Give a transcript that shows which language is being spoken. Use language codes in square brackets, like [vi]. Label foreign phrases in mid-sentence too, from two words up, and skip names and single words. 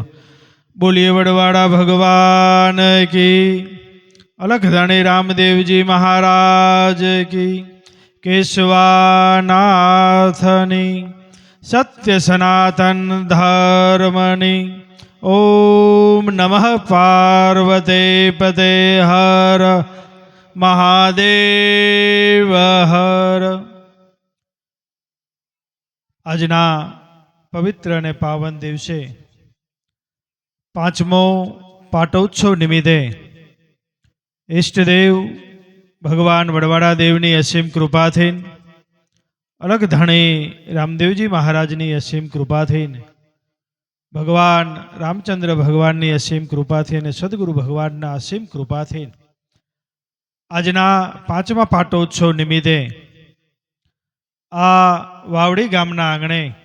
[hi] बोलिए वडवाड़ा भगवान की। अलख धनी रामदेव जी महाराज की। [gu] કેશવાનાથની સત્ય સનાતન ધર્મની। [sa] ओम नमः पार्वते पते हर महादेव हर। [gu] આજના પવિત્ર અને પાવન દિવસે પાંચમો પાટોત્સવ નિમિત્તે ઈષ્ટદેવ ભગવાન વડવાડા દેવની અસીમ કૃપાથી, અલગ ધણી રામદેવજી મહારાજની અસીમ કૃપાથી, ભગવાન રામચંદ્ર ભગવાનની અસીમ કૃપાથી અને સદગુરુ ભગવાનના અસીમ કૃપાથી આજના પાંચમા પાટોત્સવ નિમિત્તે આ વાવડી ગામના આંગણે